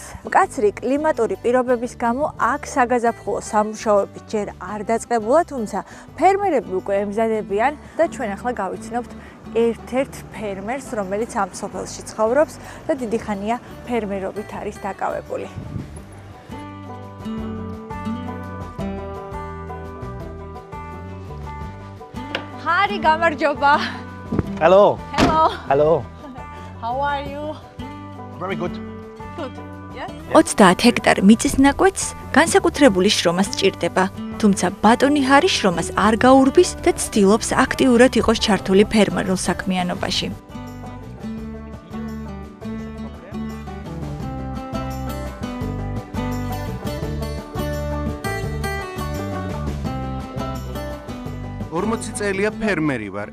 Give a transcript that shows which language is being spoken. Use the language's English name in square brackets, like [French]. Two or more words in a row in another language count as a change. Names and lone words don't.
[Georgian] მკაცრი კლიმატური პირობების გამო აქ საგაზაფხულო სამუშაოები ჯერ არ დაწყებულა, თუმცა ფერმერები უკვე ემზადებიან და ჩვენ ახლა გავიცნობთ ერთ-ერთ ფერმერს, რომელიც ამ სოფელში ცხოვრობს და დიდი ხანია ფერმერობით არის დაკავებული. ხარი, გამარჯობა. [English] Hello. Hello. Hello. How are you? Very good. Good. Yes. [Georgian] 30 ჰექტარ მიწის ნაკვეთს განსაკუთრებული შრომა სჭირდება. თუმცა ბატონი ჰარი შრომას არ გაურბის და ცდილობს აქტიურად იყოს ჩართული ფერმერულ საქმიანობაში. წელია ფერმერი ვარ.